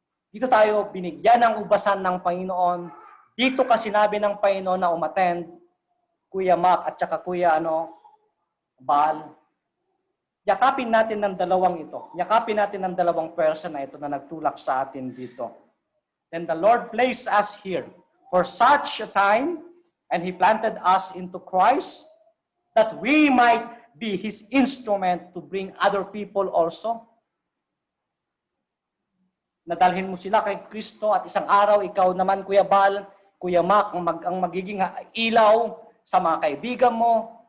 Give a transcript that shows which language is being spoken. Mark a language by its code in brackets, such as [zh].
[tl] Dito tayo binigyan ng ubasan ng Panginoon. Dito ka sinabi ng Panginoon na umattend, Kuya Mac at saka Kuya Bal. Yakapin natin ng dalawang ito. Yakapin natin ng dalawang person na ito na nagtulak sa atin dito. [en] Then the Lord placed us here for such a time, and He planted us into Christ that we might be His instrument to bring other people also. [tl] Nadalhin mo sila kay Kristo at isang araw ikaw naman, Kuya Bal, Kuya Mac, ang magiging ilaw sa mga kaibigan mo.